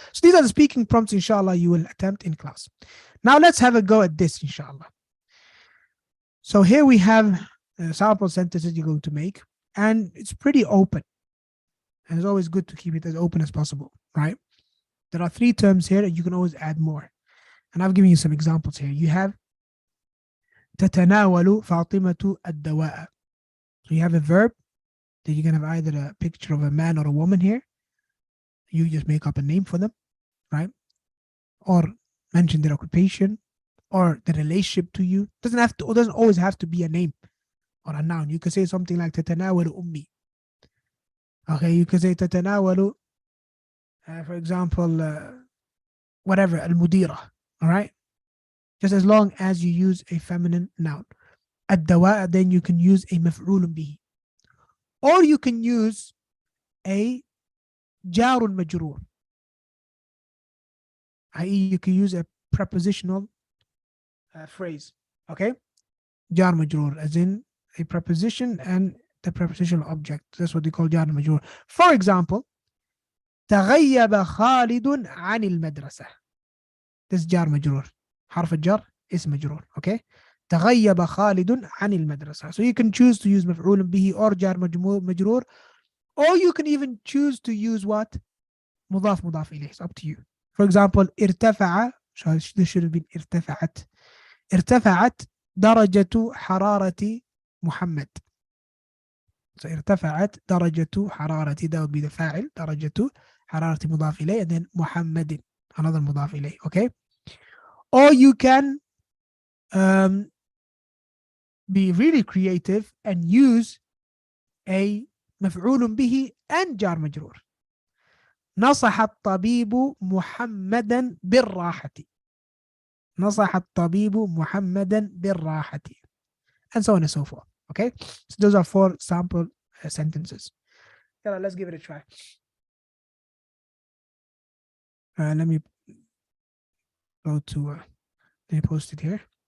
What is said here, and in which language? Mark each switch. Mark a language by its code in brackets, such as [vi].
[en] So these are the speaking prompts, inshallah, you will attempt in class. Now let's have a go at this, inshallah. So here we have sample sentences you're going to make, and it's pretty open. And it's always good to keep it as open as possible, right? There are 3 terms here, and you can always add more. And I've given you some examples here. You have [ar] تتناول فاطمة الدواء. [en] So you have a verb that you can have either a picture of a man or a woman here. You just make up a name for them, right? Or mention their occupation or the relationship to you. Doesn't always have to be a name or a noun. You could say something like [ar] تتناول أمي. [en] Okay, you could say تتناول, for example, whatever, المديرة. All right, just as long as you use a feminine noun. الدواء, then you can use a مفعول به, or you can use a جار مجرور, i.e. you can use a prepositional phrase. Okay, jar majrur, as in a preposition and the prepositional object. That's what they call jar majrur. For example, [ar] تغيب خالد عن المدرسة. [en] This jar majrur. [ar] حرف الجر اسم مجرور. Okay, تغيب خالد عن المدرسة. [en] So you can choose to use مفعول به or jar majrur, or you can even choose to use what? مضاف مضاف إليه. It's up to you. For example, ارتفع, this should have been [ar] ارتفعت درجة حرارة محمد. [en] So ارتفعت درجة حرارة, that would be the فاعل, درجة حرارة مضاف إليه, and then محمد, another مضاف إليه. Okay, or you can be really creative and use a مفعول به and جار مجرور. [ar] نصح الطبيب محمدا بالراحة. نصح الطبيب محمدا بالراحة, [en] and so on and so forth. Okay, so those are 4 sample sentences. Yeah, let's give it a try. Let me go to, let me post it here.